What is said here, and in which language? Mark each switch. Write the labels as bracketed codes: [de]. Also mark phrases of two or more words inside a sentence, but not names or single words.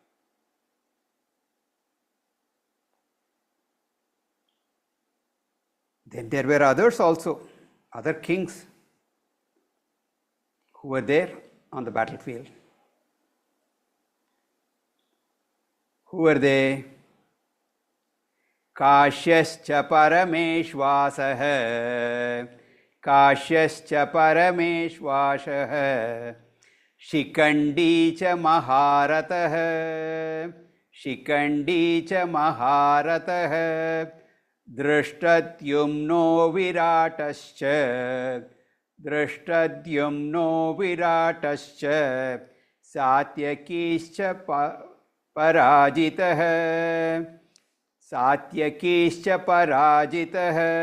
[en] Then there were others also, other kings who were there on the battlefield. Who were they? [sa] Kashyascha Parameshvasah, Kashyascha Parameshvasah, Shikandi cha Maharatah, Shikandi cha Maharatah, Drishtadyumno Viratascha, Drishtadyumno Viratascha, Satyakischa Parajitah, Satyakischa Parajitah,